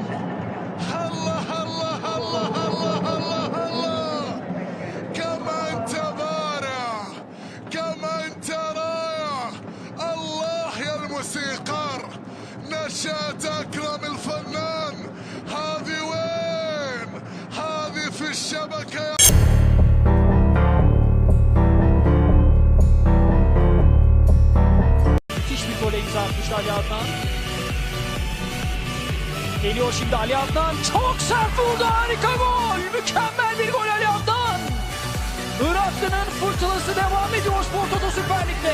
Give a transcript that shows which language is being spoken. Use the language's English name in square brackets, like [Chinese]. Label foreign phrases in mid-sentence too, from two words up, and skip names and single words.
[Arabic] الله الله الله الله الله الله، كما أنت بارع، كما أنت رائع. الله يا الموسيقار، نشاط أكرم الفنان. هذه وين؟ هذه في الشبكة. [Turkish] Müthiş bir gole imza atmıştı Ali Adnan. Geliyor şimdi Ali Adnan. Çok sert vurdu. Harika gol. Mükemmel bir gol Ali Adnan. Iraklı'nın fırtınası devam ediyor Spor Toto Süper Lig'de.